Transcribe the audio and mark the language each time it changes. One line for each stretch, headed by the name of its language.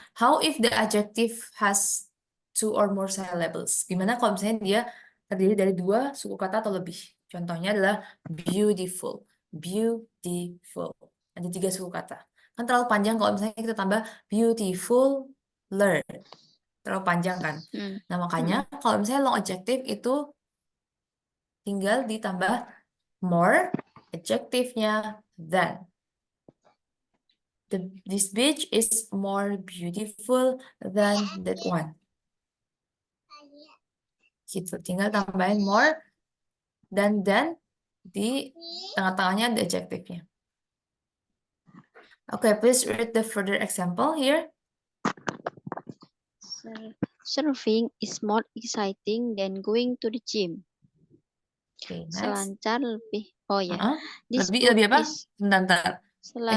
English: How if the adjective has 2 or more syllables?
Indonesian: Gimana kalau misalnya dia terdiri dari 2 suku kata atau lebih? Contohnya adalah beautiful, beautiful. Ada 3 suku kata. Kan terlalu panjang kalau misalnya kita tambah beautiful, learn. Terlalu panjang kan. Nah, makanya kalau misalnya long adjective itu tinggal ditambah more, adjective-nya than.
English: This beach is more beautiful than that one.
Indonesian: Gitu, tinggal tambahin more dan then di tengah-tengahnya ada adjective-nya.
English: Okay, please read the further example here. Surfing is more exciting than going to the gym. Okay, next.
Indonesian: Selancar lebih, oh ya, this Lebih
English: book
Indonesian: apa?
English: is
Indonesian: Bentar. selancar